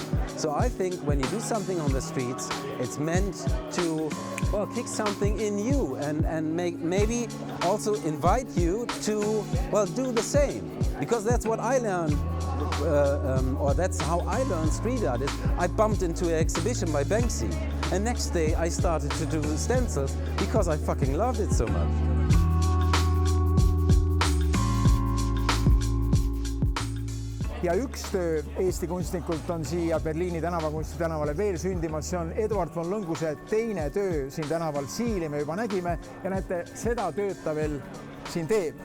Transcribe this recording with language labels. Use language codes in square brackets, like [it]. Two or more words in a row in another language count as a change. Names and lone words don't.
[en] So I think when you do something on the streets, it's meant to, well, kick something in you and maybe also invite you to, well, do the same. Because that's what I learned, or that's how I learned street art. I bumped into an exhibition by Banksy. And next day I started to do stencils because I fucking loved it so much. [et] Ja üks töö Eesti kunstnikult on siia Berliini tänavakunsti tänavale veel sündimas. See on Edward von Lõnguse teine töö siin tänaval. Siili me juba nägime ja näete, seda tööd ta veel siin teeb.